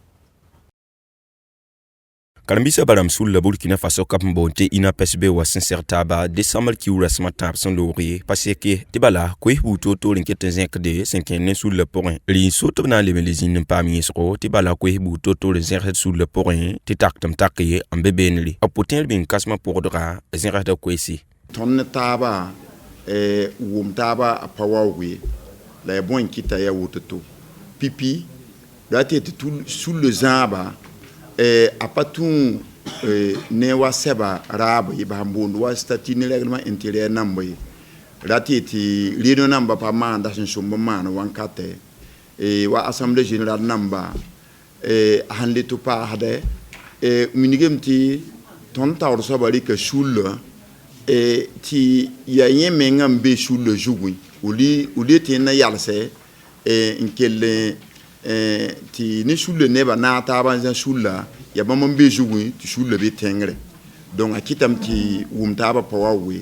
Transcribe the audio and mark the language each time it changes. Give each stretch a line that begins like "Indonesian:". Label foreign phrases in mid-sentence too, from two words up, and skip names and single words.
Mossi: karen-biisã baram sul la burkina faso kap n boond tɩ inapsb wa sẽn seg taaba decembre kiu rasmã tãab sẽn loog ye pa seke tɩ bala koes buud toor n ket n zẽkde sẽn kẽnd ne sul la pʋgẽ rɩɩn sot b na n leb n le zĩnd n paam yẽsgo tɩ bala koes buud toor n zẽgsd sul la pʋgẽ tɩ tak tɩ m tak ye n be beenre b pʋtẽer bɩ n kãsmã pʋgdga zẽgsda koese tõnd ne taaba wʋm taaba a pa waooge la ya bõe n kɩta ya woto-to pipi la tɩ tɩ sul zãaba a pa tũ ne wa sɛba raab ye ba boond wa statut ne
French: règlement intérieur
Mossi: namba ye ra tɩ réunion namba pa maanda sẽn sõmb n maan wãnkatɛ wa
French: assemblée générale
Mossi: namba a sẽn le tɩ paasdɛ minigame tɩ tõnd taoor soaba rɩka sul tɩ ya yẽ menga n be sul zugẽ o le tɩ na yalsɛ n kell tɩ ne sul nebã naag taaba n zã sulla ya bãmb n be zugẽ tɩ sulla be tẽngre donc a kɩtame tɩ wʋm taaba pa wa we